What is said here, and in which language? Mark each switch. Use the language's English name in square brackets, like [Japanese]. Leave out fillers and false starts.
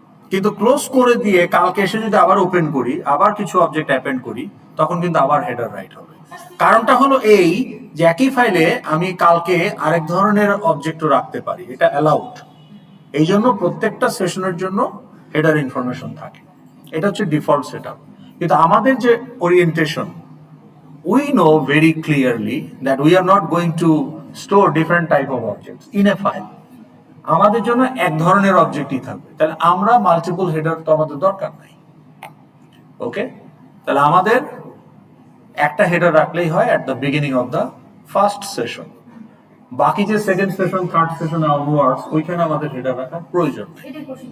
[Bangla] কিন্তু ক্লোজ করে দিয়ে কালকে এসে যদি আবার ওপেন করি, আবার কিছু অবজেক্ট অ্যাপেন্ড করি, তখন কিন্তু আবার হেডার রাইট হবে। কারণটা হলো এই যে একই ফাইলে আমি কালকে আরেক ধরনের অবজেক্টও রাখতে পারি, এটা অ্যালাউড। এই জন্য প্রত্যেকটা সেশনের জন্য হেডার ইনফরমেশন থাকে। এটা হচ্ছে ডিফল্ট সেটআপ। কিন্তু আমাদের যে orientation, [English] we know very clearly that we are not going to store different type of objects in a file. [Bangla] আমাদের জন্য এক ধরনের অবজেক্টই থাকবে, তাহলে আমরা মাল্টিপল হেডার তো আমাদের দরকার নাই। ওকে, তাহলে আমাদের একটা হেডার রাখলেই হয় [English] At the beginning of the first session. [Bangla] বাকি যে second session, third session onwards, ওইখানে আমাদের হেডার রাখার প্রয়োজন নেই।